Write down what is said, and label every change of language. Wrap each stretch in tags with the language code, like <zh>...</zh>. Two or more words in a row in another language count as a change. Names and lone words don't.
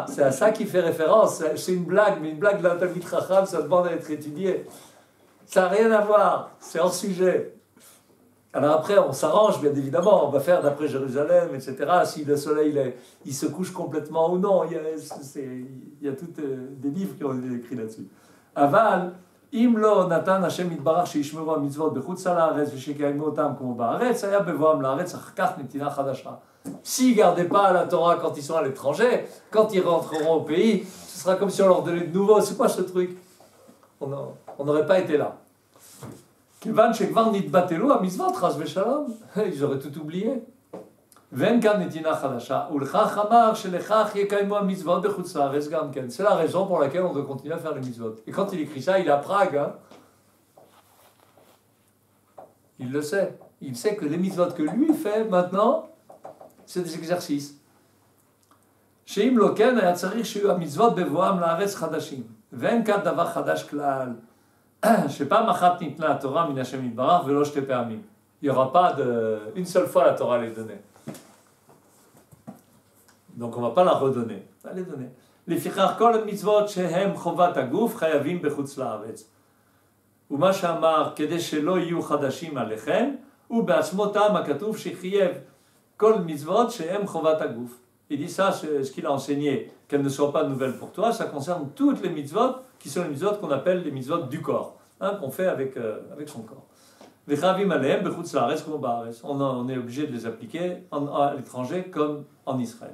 <fr>C'est à ça qu'il fait référence. C'est une blague, mais une blague de l'</fr> <he>תלמיד חכם,</he> <fr>ça demande à être étudié. Ça n'a rien à voir. C'est hors sujet. Alors après, on s'arrange, bien évidemment. On va faire d'après Jérusalem, etc. Si le soleil il se couche complètement ou non. Il y a tous des livres qui ont été écrits là-dessus. Aval.</fr> <he>אם לא נתן השם יתברך שישמרו המצוות בחוץ לארץ ושיקיימו אותם כמו בארץ, היה בבואם לארץ אחר כך נתינה חדשה.</he> <fr>S'ils ne gardaient pas la Torah quand ils sont à l'étranger, quand ils rentreront au pays, ce sera comme si on leur donnait de nouveau. C'est quoi ce truc? On n'aurait pas été là.</fr> <he>כיוון שכבר נתבטלו המצוות חס ושלום,</he> <fr>ils auraient tout oublié.</fr> <he>ואין כאן נתינה חדשה, ולכך אמר שלכך יקיימו המצוות בחוץ לארץ גם כן.</he> <fr>C'est la raison pour laquelle on doit continuer à faire les mitzvot. Et quand il écrit ça, il est à Prague. Hein. Il le sait. Il sait que les mitzvot que lui fait maintenant, c'est des exercices.</fr> <he>שאם לא כן, היה צריך שיהיו המצוות בבואם לארץ חדשים. ואין כאן דבר חדש כלל. שפעם אחת ניתנה התורה מן השם יתברך ולא שתי פעמים.</he> <fr>Il n'y aura pas une seule fois la Torah les donner. Donc on ne va pas la redonner. On va les donner.</fr> <he>לפיכך כל המצוות שהם חובת הגוף חייבים בחוץ לארץ. ומה שאמר כדי שלא יהיו חדשים עליכם, הוא בעצמו טעם הכתוב שחייב כל מצוות שהם חובת הגוף.</he> <fr>Il dit ça, ce qu'il a enseigné, qu'elles ne soient pas nouvelles pour toi, ça concerne toutes les mitzvot qui sont les mitzvot qu'on appelle les mitzvot du corps, hein, qu'on fait avec son corps. On est obligé de les appliquer à l'étranger comme en Israël.</fr>